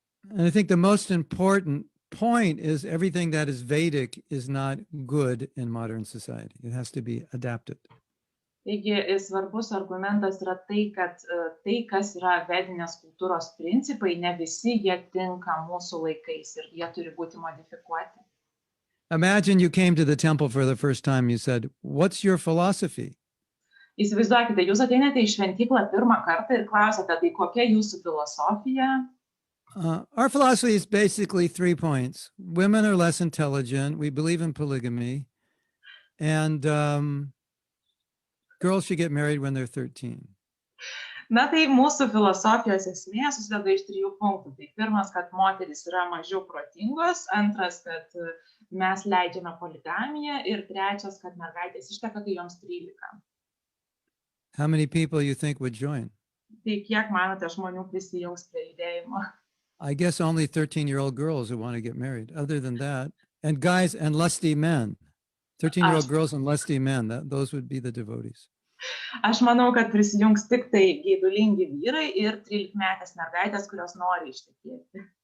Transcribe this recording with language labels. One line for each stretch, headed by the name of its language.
English: And I think the most important point is everything that is Vedic is not good in modern society. It has to be adapted.
Lithuanian: Taigi svarbus argumentas yra tai, kad tai, kas yra vedinės kultūros principai, ne visi jie tinka mūsų laikais ir jie turi būti modifikuoti.
English: Imagine you came to the temple for the first time. You said, what's your philosophy?
Lithuanian: Įsivaizduokite, jūs ateinate į šventyklą pirmą kartą ir klausate, tai kokia jūsų filosofija?
English: Our philosophy is basically 3 points. Women are less intelligent. We believe in polygamy. And girls should get married when they're 13.
Lithuanian: Na tai mūsų filosofijos esmė susideda iš 3 punktų. Tai pirmas, kad moteris yra mažiau protingos, antras, kad mes leidžiame poligamiją ir trečias, kad mergaitės išteka, kai joms 13.
English: How many people you think would join?
Lithuanian: Tai kiek manote žmonių prisijungs prie judėjimo?
English: I guess only 13-year-old girls who want to get married. Other than that, and guys and lusty men, 13-year-old girls and lusty men, those would be the devotees.
Lithuanian: Aš manau, kad prisijungs tik tai geidulingi vyrai ir 13-metės mergaitės, kurios nori ištekėti.